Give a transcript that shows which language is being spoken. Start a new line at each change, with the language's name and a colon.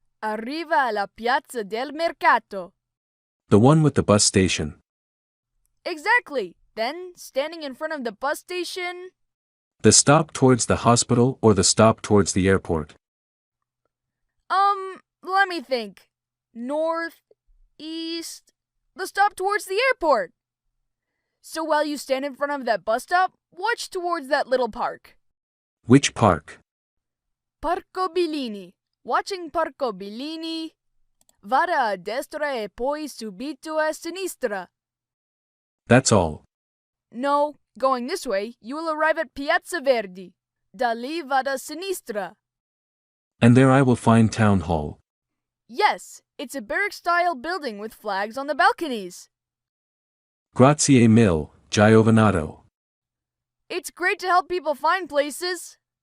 Italian: Arriva alla Piazza del Mercato.
English: The one with the bus station. Exactly. Then, standing in front of the bus station. The stop towards the hospital or the stop towards the airport? Let me think. North, east. The stop towards the airport. So while you stand in front of that bus stop, watch towards that little park. Which park? Parco Bellini. Watching Parco Bellini.
Italian: Vada a destra e poi subito a sinistra.
English: That's all. No, going this way, you will arrive at Piazza Verdi.
Italian: Da lì vada a sinistra.
English: And there I will find Town Hall. Yes, it's a barrack-style building with flags on the balconies.
Italian: Grazie mille, Giovanato.
English: It's great to help people find places.